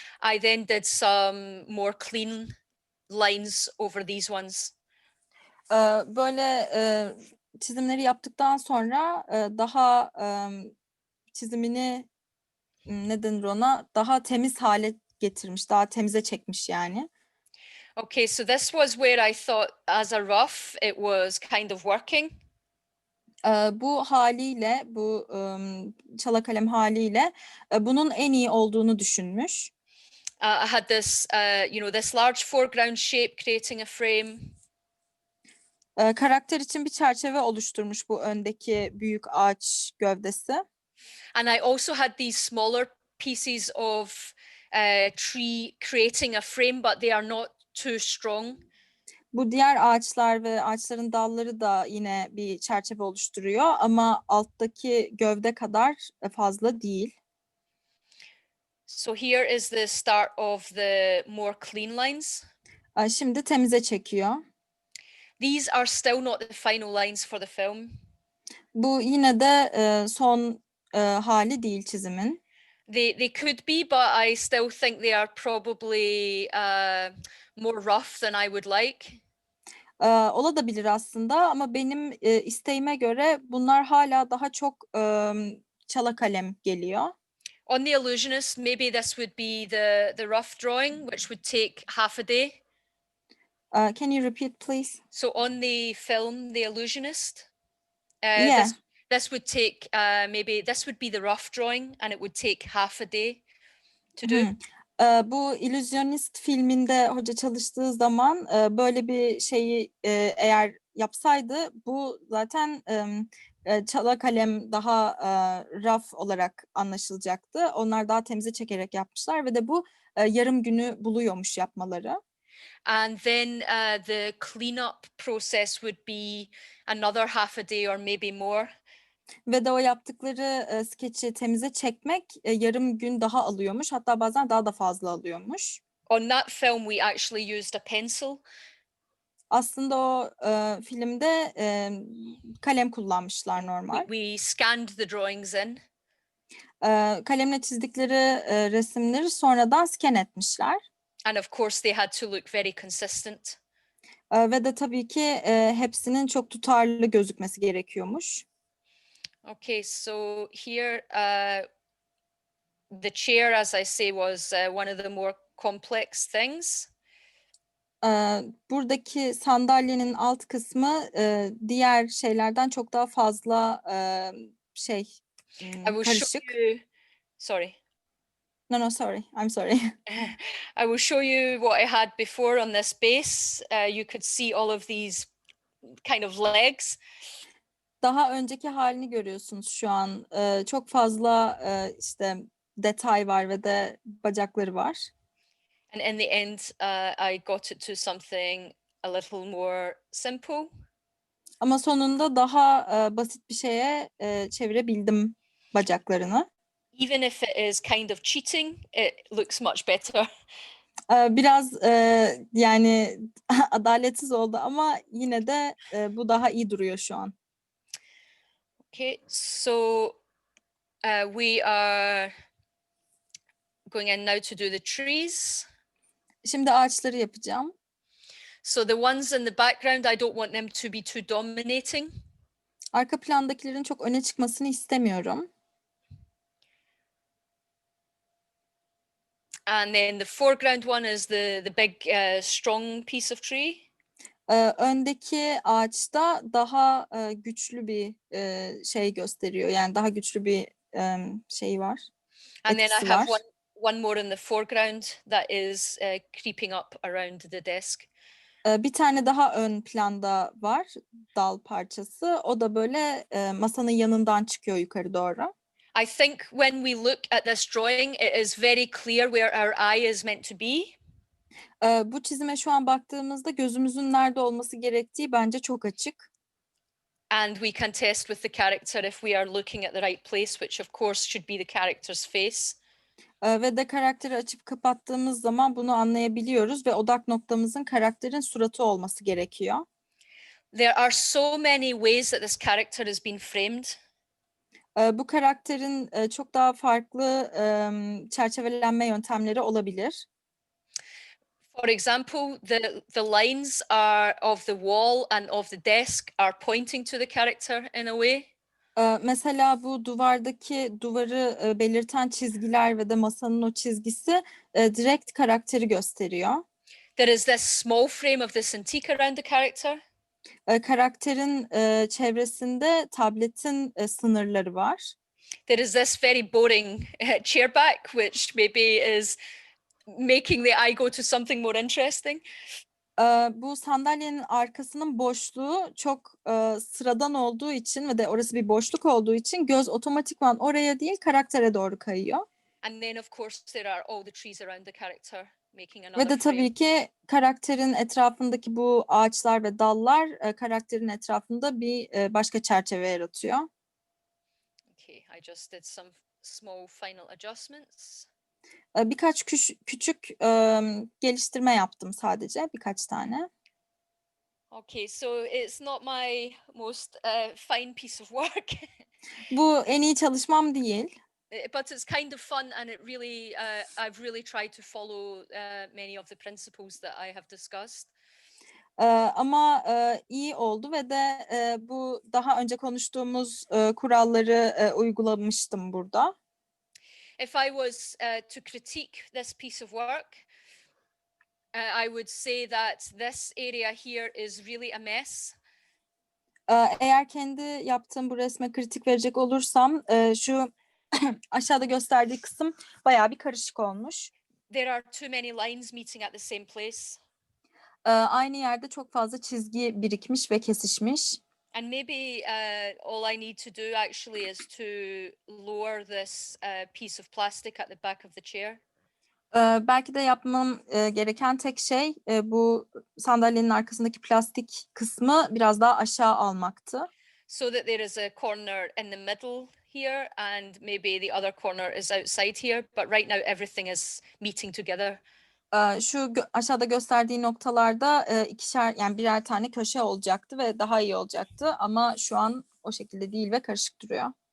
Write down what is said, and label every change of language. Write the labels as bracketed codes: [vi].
[en] I then did some more clean lines over these ones. [tr] Böyle çizimleri yaptıktan sonra daha çizimini ne denir ona daha temiz hale getirmiş, daha temize çekmiş yani. [en] Okay, so this was where I thought as a rough it was kind of working. [tr] Bu haliyle, bu çala kalem haliyle bunun en iyi olduğunu düşünmüş. [en] I had this, this large foreground shape creating a frame. [tr] Karakter için bir çerçeve oluşturmuş bu öndeki büyük ağaç gövdesi. [en] And I also had these smaller pieces of tree creating a frame, but they are not too strong. [tr] Bu diğer ağaçlar ve ağaçların dalları da yine bir çerçeve oluşturuyor ama alttaki gövde kadar fazla değil. [en] So here is the start of the more clean lines. [tr] Şimdi temize çekiyor. [en] These are still not the final lines for the film. [tr] Bu yine de son hali değil çizimin. [en] They could be, but I still think they are probably more rough than I would like. [tr] Olabilir aslında ama benim isteğime göre bunlar hala daha çok çala kalem geliyor. [en] On The Illusionist, maybe this would be the rough drawing, which would take half a day. Can you repeat, please? So on the film, The Illusionist, Yeah. this would take maybe this would be the rough drawing, and it would take half a day to do. [tr] Bu illüzyonist filminde hoca çalıştığı zaman böyle bir şeyi eğer yapsaydı bu zaten çala kalem daha raf olarak anlaşılacaktı. Onlar daha temize çekerek yapmışlar ve de bu yarım günü buluyormuş yapmaları. [en] And then the cleanup process would be another half a day or maybe more. [tr] Ve de o yaptıkları skeçi temize çekmek yarım gün daha alıyormuş. Hatta bazen daha da fazla alıyormuş. [en] On that film, we actually used a pencil. [tr] Aslında o filmde kalem kullanmışlar normal. [en] We scanned the drawings in. [tr] Kalemle çizdikleri resimleri sonradan scan etmişler. [en] And of course, they had to look very consistent. [tr] Ve de tabii ki hepsinin çok tutarlı gözükmesi gerekiyormuş. [en] Okay, so here the chair, as I say, was one of the more complex things. [tr] Buradaki sandalyenin alt kısmı diğer şeylerden çok daha fazla [en] I will show [tr] karışık. [en] you, sorry. No, sorry. I'm sorry. I will show you what I had before on this base. You could see all of these kind of legs. [tr] Daha önceki halini görüyorsunuz şu an. Çok fazla işte detay var ve de bacakları var. [en] And in the end, I got it to something a little more simple. [tr] Ama sonunda daha basit bir şeye çevirebildim bacaklarını. [en] Even if it is kind of cheating, it looks much better. [tr] Biraz yani adaletsiz oldu ama yine de bu daha iyi duruyor şu an. [en] Okay, so we are going in now to do the trees. [tr] Şimdi ağaçları yapacağım. [en] So the ones in the background, I don't want them to be too dominating. [tr] Arka plandakilerin çok öne çıkmasını istemiyorum. [en] And then the foreground one is the big strong piece of tree. [tr] Öndeki ağaçta daha güçlü bir şey gösteriyor. Yani daha güçlü bir şey var. [en] And then I [tr] Etkisi [en] have [tr] var. [en] one more in the foreground that is creeping up around the desk. [tr] Bir tane daha ön planda var, dal parçası. O da böyle masanın yanından çıkıyor yukarı doğru. [en] I think when we look at this drawing, it is very clear where our eye is meant to be. [tr] Bu çizime şu an baktığımızda gözümüzün nerede olması gerektiği bence çok açık. [en] And we can test with the character if we are looking at the right place, which of course should be the character's face. [tr] Ve de karakteri açıp kapattığımız zaman bunu anlayabiliyoruz ve odak noktamızın karakterin suratı olması gerekiyor. [en] There are so many ways that this character has been framed. [tr] Bu karakterin çok daha farklı çerçevelenme yöntemleri olabilir. [en] For example, the lines are of the wall and of the desk are pointing to the character in a way. [tr] Mesela bu duvarı belirten çizgiler ve de masanın o çizgisi direkt karakteri gösteriyor. [en] There is this small frame of the cintiq around the character. [tr] Karakterin çevresinde tabletin sınırları var. [en] There is this very boring chair back, which maybe is making the eye go to something more interesting. [tr] Bu sandalyenin arkasının boşluğu çok sıradan olduğu için ve de orası bir boşluk olduğu için göz otomatikman oraya değil karaktere doğru kayıyor. [en] And then of course there are all the trees around the character making [tr] Ve [en] another [tr] de [en] frame. [tr] tabii ki karakterin etrafındaki bu ağaçlar ve dallar karakterin etrafında bir başka çerçeve yaratıyor. [en] Okay, I just did some small final adjustments. [tr] Birkaç küçük geliştirme yaptım sadece, birkaç tane. [en] Okay, so it's not my most fine piece of work. [tr] Bu en iyi çalışmam değil. [en] But it's kind of fun, and it really, I've really tried to follow many of the principles that I have discussed. [tr] Ama iyi oldu ve de bu daha önce konuştuğumuz kuralları uygulamıştım burada. [en] If I was to critique this piece of work, I would say that this area here is really a mess. [tr] Eğer kendi yaptığım bu resme kritik verecek olursam şu aşağıda gösterdiği kısım bayağı bir karışık olmuş. [en] There are too many lines meeting at the same place. [tr] Aynı yerde çok fazla çizgi birikmiş ve kesişmiş. [en] And maybe all I need to do actually is to lower this piece of plastic at the back of the chair. [tr] Belki de yapmam gereken tek şey bu sandalyenin arkasındaki plastik kısmı biraz daha aşağı almaktı. [en] So that there is a corner in the middle here and maybe the other corner is outside here. But right now everything is meeting together. [tr] Şu aşağıda gösterdiği noktalarda ikişer yani birer tane köşe olacaktı ve daha iyi olacaktı ama şu an o şekilde değil ve karışık duruyor.